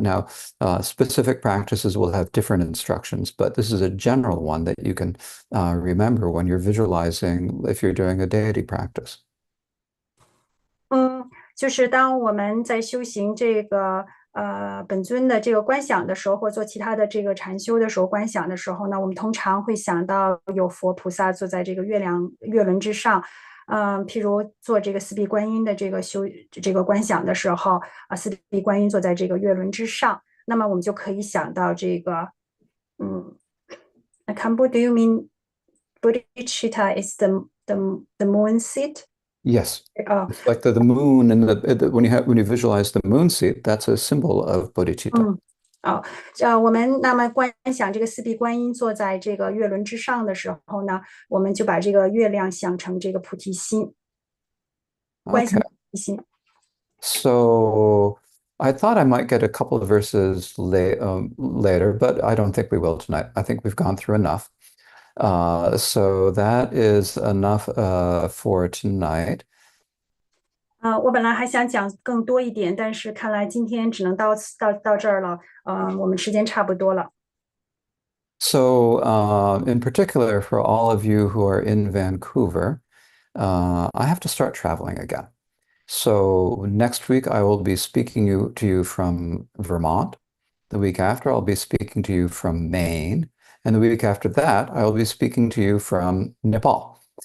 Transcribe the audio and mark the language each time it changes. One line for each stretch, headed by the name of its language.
English: Now, specific practices will have different instructions, but this is a general one that you can remember when you're visualizing if you're doing a deity practice.
Chinese: 就是当我们在修行这个本尊的这个观想的时候，或做其他的这个禅修的时候，观想的时候呢，我们通常会想到有佛菩萨坐在这个月轮之上，譬如做这个四臂观音的这个观想的时候，四臂观音坐在这个月轮之上，那么我们就可以想到这个，
English: Kambu, do you mean bodhicitta is the moon seat? Yes. It's like the moon and when you visualize the moon seat, that's a symbol of bodhicitta.
Chinese: 我们那么观想这个四臂观音坐在这个月轮之上的时候呢，我们就把这个月亮想成这个菩提心，观想
English: Okay.
Chinese: 菩提心。
English: So I thought I might get a couple of verses later, but I don't think we will tonight. I think we've gone through enough. So that is enough for tonight.
Chinese: 我本来还想讲更多一点，但是看来今天只能到这儿了。我们时间差不多了。
English: So, in particular, for all of you who are in Vancouver, I have to start traveling again. So next week I will be speaking to you from Vermont. The week after I'll be speaking to you from Maine. And the week after that, I will be speaking to you from Nepal.